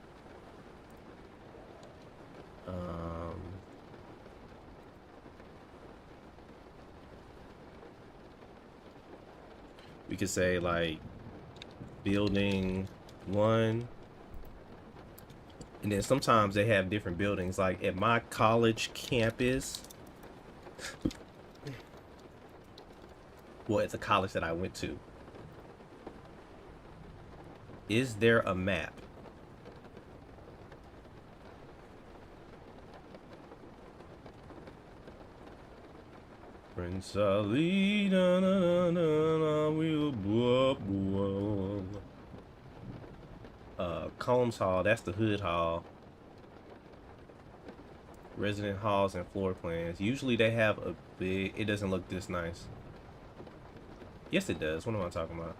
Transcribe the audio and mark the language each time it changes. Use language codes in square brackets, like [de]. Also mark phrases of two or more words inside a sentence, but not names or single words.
[en] We could say like building 1, and then sometimes they have different buildings. Like at my college campus, well, at the college that I went to, is there a map? Prince Ali, na na na na na, we'll blah blah. Combs Hall, that's the Hood Hall. Resident halls and floor plans. Usually they have a big. It doesn't look this nice. Yes, it does. What am I talking about?